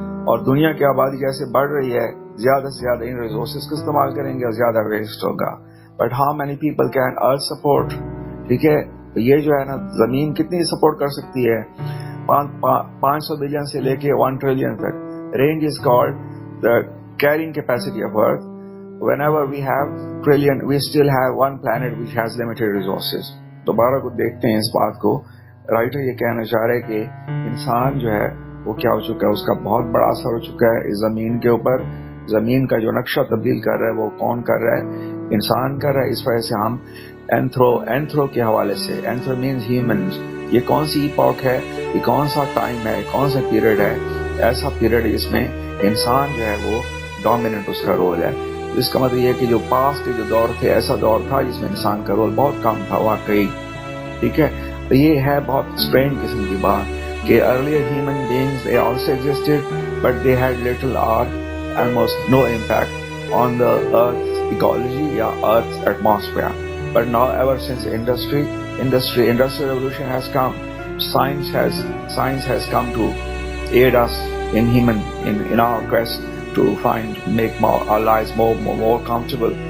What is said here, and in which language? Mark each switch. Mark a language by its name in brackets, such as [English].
[Urdu] اور دنیا کی آبادی جیسے بڑھ رہی ہے زیادہ سے زیادہ ان ریسورسز کو استعمال کریں گے اور زیادہ ویسٹ ہوگا. [English] But how many people can Earth support. [Urdu] ٹھیک ہے, تو یہ جو ہے نا زمین کتنی سپورٹ کر سکتی ہے؟ 500 بلین سے لے کے 1 ٹریلین تک. [English] Range is called the carrying capacity of Earth. Whenever we have trillion, we still have one planet which has limited resources. [Urdu] دوبارہ کو دیکھتے ہیں اس بات کو. رائٹر یہ کہنا چاہ رہے کہ انسان جو ہے وہ کیا ہو چکا ہے, اس کا بہت بڑا اثر ہو چکا ہے اس زمین کے اوپر. زمین کا جو نقشہ تبدیل کر رہا ہے وہ کون کر رہا ہے؟ انسان کر رہا ہے. اس وجہ سے ہم اینتھرو کے حوالے سے, اینتھرو مینز ہیومنز, یہ کون سی ایپاک ہے, یہ کون سا ٹائم ہے, کون سا پیریڈ ہے؟ ایسا پیریڈ جس میں انسان جو ہے وہ ڈومیننٹ اس کا رول ہے. اس کا مطلب یہ کہ جو پاس کے جو دور تھے ایسا دور تھا جس میں انسان کا رول بہت کم تھا واقعی. ٹھیک ہے, تو یہ ہے بہت اسٹرینج قسم کی بات کہ [English] Earlier human beings they also existed but they had little or almost no impact on the earth's ecology یا earth's atmosphere. But now ever since industrial revolution has come, science has come to aid us in our quest to make our lives more comfortable.